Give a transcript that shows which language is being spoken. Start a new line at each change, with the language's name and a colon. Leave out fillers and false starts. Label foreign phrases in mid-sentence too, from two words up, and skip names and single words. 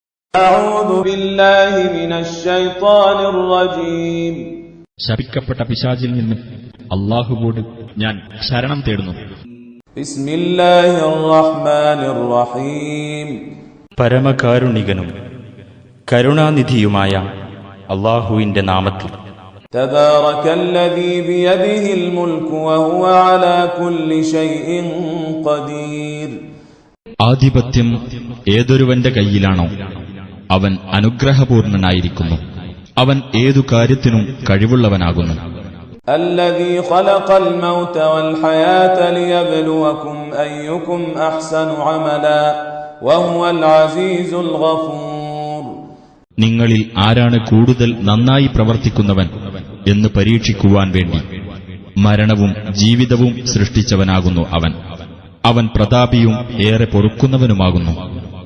Arabic: أعوذ بالله من الشيطان الرجيم.
Malayalam: ശപിക്കപ്പെട്ട പിശാചിൽ നിന്ന് അല്ലാഹുവോട് ഞാൻ ശരണം തേടുന്നു.
Arabic: بسم الله الرحمن الرحيم.
Malayalam: പരമകാരുണികനും കരുണാനിധിയുമായ അല്ലാഹുവിന്റെ നാമത്തിൽ.
Arabic: تبارك الذي بيده الملك وهو على كل شيء قدير.
Malayalam: ആധിപത്യം ഏതൊരുവന്റെ കയ്യിലാണോ അവൻ അനുഗ്രഹപൂർണനായിരിക്കുന്നു, അവൻ ഏതു കാര്യത്തിനും കഴിവുള്ളവനാകുന്നു.
Arabic: الذي خلق الموت والحياة ليبلوكم أيكم أحسن عملا وهو العزيز الغفور.
Malayalam: നിങ്ങളിൽ ആരാണ് കൂടുതൽ നന്നായി പ്രവർത്തിക്കുന്നവൻ എന്ന് പരീക്ഷിക്കുവാൻ വേണ്ടി മരണവും ജീവിതവും സൃഷ്ടിച്ചവനാകുന്നു അവൻ പ്രതാപിയും ഏറെ പൊറുക്കുന്നവനുമാകുന്നു.